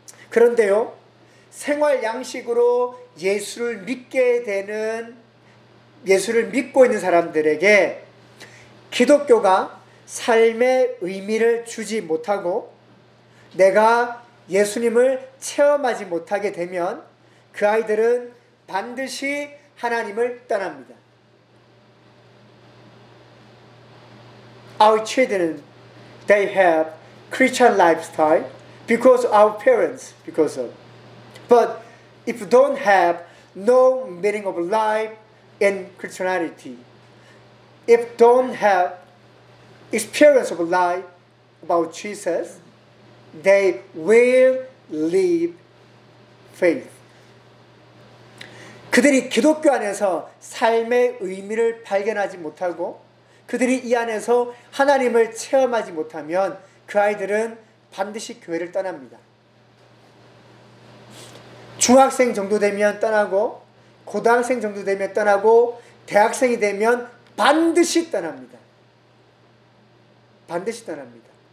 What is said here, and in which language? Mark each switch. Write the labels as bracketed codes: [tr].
[ko] 그런데요, 생활 양식으로 예수를 믿게 되는, 예수를 믿고 있는 사람들에게 기독교가 삶의 의미를 주지 못하고 내가 예수님을 체험하지 못하게 되면 그 아이들은 반드시 하나님을 떠납니다. [en] Our children, they have Christian lifestyle because of our parents, because of. But if you don't have no meaning of life in Christianity, if don't have experience of life about Jesus, they will leave faith. [ko] 그들이 기독교 안에서 삶의 의미를 발견하지 못하고 그들이 이 안에서 하나님을 체험하지 못하면 그 아이들은 반드시 교회를 떠납니다. 중학생 정도 되면 떠나고 고등학생 정도 되면 떠나고 대학생이 되면 반드시 떠납니다. 반드시 떠납니다.